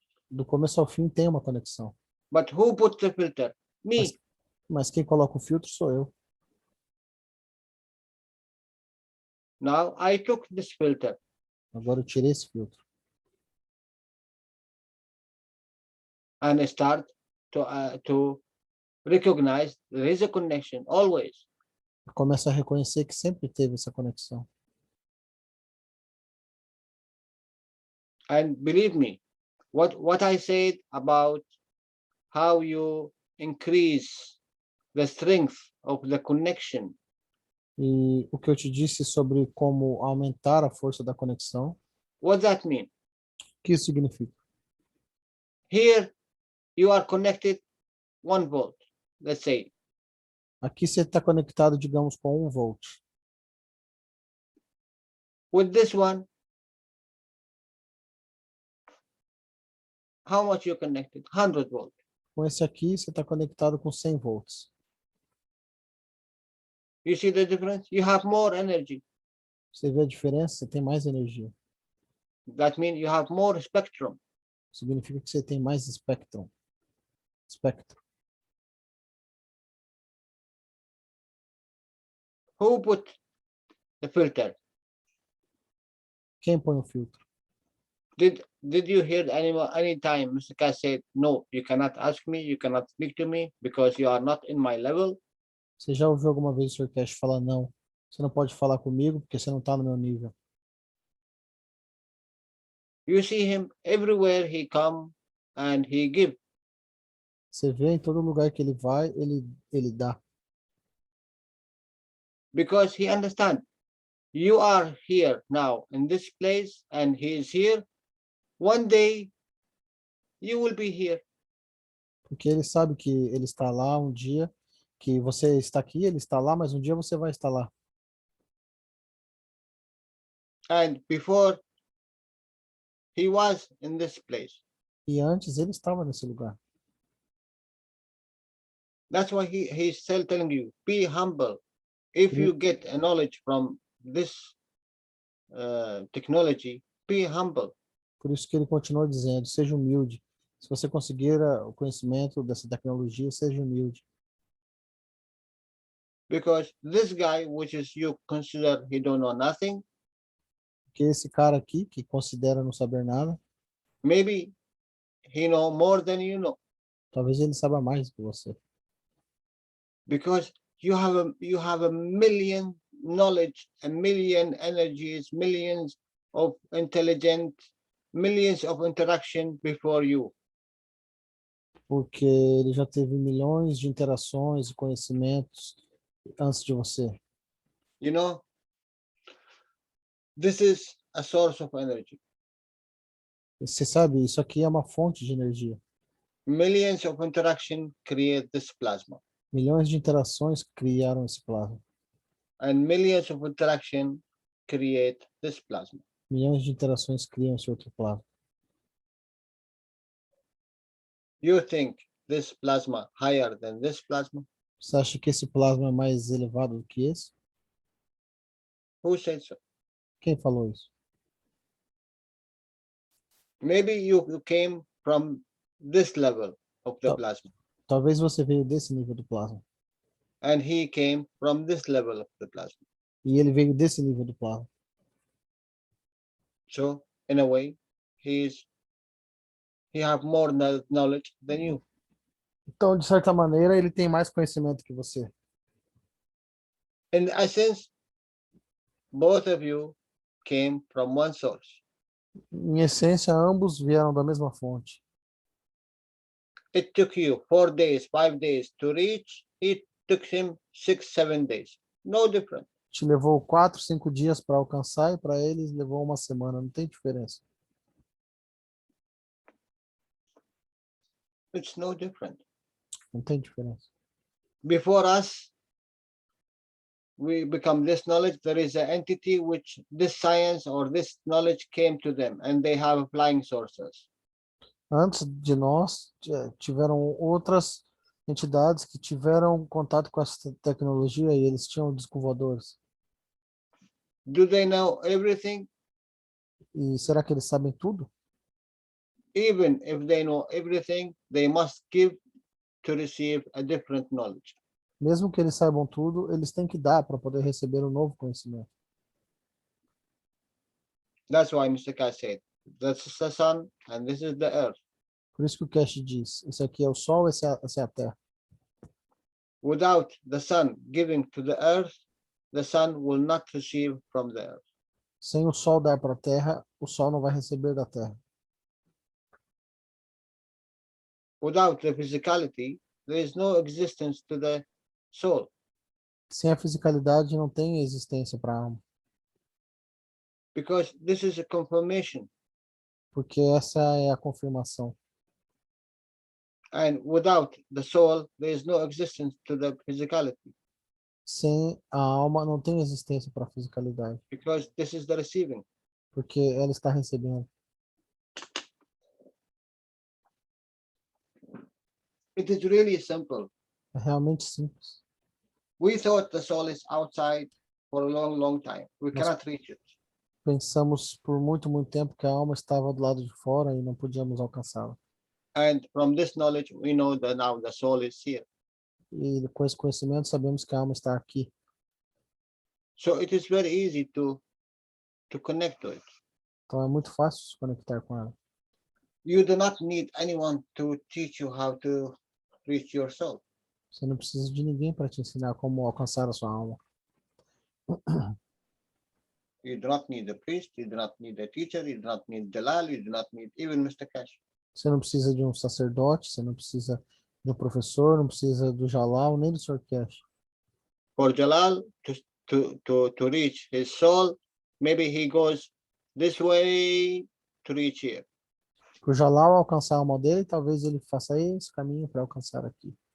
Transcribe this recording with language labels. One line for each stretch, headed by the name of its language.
Portuguese: Do começo ao fim tem uma conexão.
English: But who put the filter? Me.
Portuguese: Mas quem coloca o filtro sou eu.
English: Now I took this filter.
Portuguese: Agora eu tirei esse filtro.
English: And I start to recognize there is a connection always.
Portuguese: Começa a reconhecer que sempre teve essa conexão.
English: And believe me, what I said about how you increase the strength of the connection.
Portuguese: E o que eu te disse sobre como aumentar a força da conexão.
English: What does that mean?
Portuguese: O que isso significa?
English: Here you are connected 1 volt, let's say.
Portuguese: Aqui você está conectado, digamos, com 1 volt.
English: With this one, how much you connected? 100 volt.
Portuguese: Com esse aqui, você está conectado com 100 volts.
English: You see the difference? You have more energy.
Portuguese: Você vê a diferença? Você tem mais energia.
English: That means you have more spectrum.
Portuguese: significa que você tem mais espectro. Espectro.
English: Who put the filter?
Portuguese: Quem põe o filtro?
English: Did you hear any time Mr. Cash said, no, you cannot ask me, you cannot speak to me because you are not in my level?
Portuguese: Você já ouviu alguma vez o Sr. Cash falar não? Você não pode falar comigo porque você não está no meu nível.
English: You see him everywhere he come and he give.
Portuguese: Você vê em todo lugar que ele vai, ele dá.
English: Because he understand. You are here now in this place and he is here. One day you will be here.
Portuguese: Porque ele sabe que ele está lá um dia, que você está aqui, ele está lá, mas um dia você vai estar lá.
English: And before he was in this place.
Portuguese: E antes ele estava nesse lugar.
English: That's why he's still telling you, be humble. If you get a knowledge from this technology, be humble.
Portuguese: Por isso que ele continua dizendo, seja humilde. Se você conseguir o conhecimento dessa tecnologia, seja humilde.
English: Because this guy, which is you consider he don't know nothing,
Portuguese: Porque esse cara aqui, que considera não saber nada,
English: maybe he know more than you know.
Portuguese: talvez ele saiba mais do que você.
English: Because you have a million knowledge, a million energies, millions of intelligent, millions of interaction before you.
Portuguese: Porque ele já teve milhões de interações e conhecimentos antes de você.
English: You know, this is a source of energy.
Portuguese: Você sabe, isso aqui é uma fonte de energia.
English: Millions of interaction create this plasma.
Portuguese: Milhões de interações criaram esse plasma.
English: And millions of interaction create this plasma.
Portuguese: Milhões de interações criam esse outro plasma.
English: You think this plasma higher than this plasma?
Portuguese: Você acha que esse plasma é mais elevado do que esse?
English: Who said so?
Portuguese: Quem falou isso?
English: Maybe you came from this level of the plasma.
Portuguese: Talvez você veio desse nível do plasma.
English: And he came from this level of the plasma.
Portuguese: E ele veio desse nível do plasma.
English: So, in a way, he have more knowledge than you.
Portuguese: Então, de certa maneira, ele tem mais conhecimento que você.
English: In essence, both of you came from one source.
Portuguese: Em essência, ambos vieram da mesma fonte.
English: It took you 4 days, 5 days to reach. It took him 6, 7 days. No difference.
Portuguese: Te levou 4, 5 dias para alcançar e para eles levou uma semana. Não tem diferença.
English: It's no different.
Portuguese: Não tem diferença.
English: Before us, we become this knowledge. There is an entity which this science or this knowledge came to them, and they have flying sources.
Portuguese: Antes de nós, tiveram outras entidades que tiveram contato com essa tecnologia e eles tinham discos voadores.
English: Do they know everything?
Portuguese: E será que eles sabem tudo?
English: Even if they know everything, they must give to receive a different knowledge.
Portuguese: Mesmo que eles saibam tudo, eles têm que dar para poder receber um novo conhecimento.
English: That's why Mr. Cash said, this is the sun and this is the earth.
Portuguese: Por isso que o Cash diz, esse aqui é o Sol, essa é a Terra.
English: Without the sun giving to the earth, the sun will not receive from the earth.
Portuguese: Sem o Sol dar para a Terra, o Sol não vai receber da Terra.
English: Without the physicality, there is no existence to the soul.
Portuguese: Sem a fisicalidade, não tem existência para a alma.
English: Because this is a confirmation.
Portuguese: Porque essa é a confirmação.
English: And without the soul, there is no existence to the physicality.
Portuguese: Sem a alma, não tem existência para a fisicalidade.
English: Because this is the receiving.
Portuguese: Porque ela está recebendo.
English: It is really simple.
Portuguese: É realmente simples.
English: We thought the soul is outside for a long, long time. We cannot reach it.
Portuguese: Pensamos por muito, muito tempo que a alma estava do lado de fora e não podíamos alcançá-la.
English: And from this knowledge, we know that now the soul is here.
Portuguese: E com esse conhecimento sabemos que a alma está aqui.
English: So it is very easy to connect to it.
Portuguese: Então é muito fácil se conectar com ela.
English: You do not need anyone to teach you how to reach your soul.
Portuguese: Você não precisa de ninguém para te ensinar como alcançar a sua alma.
English: You do not need a priest, you do not need a teacher, you do not need Jalal, you do not need even Mr. Cash.
Portuguese: Você não precisa de um sacerdote, você não precisa de um professor, não precisa do Jalal, nem do Sr. Cash.
English: For Jalal to reach his soul, maybe he goes this way to reach here.
Portuguese: Para o Jalal alcançar a alma dele, talvez ele faça esse caminho para alcançar aqui.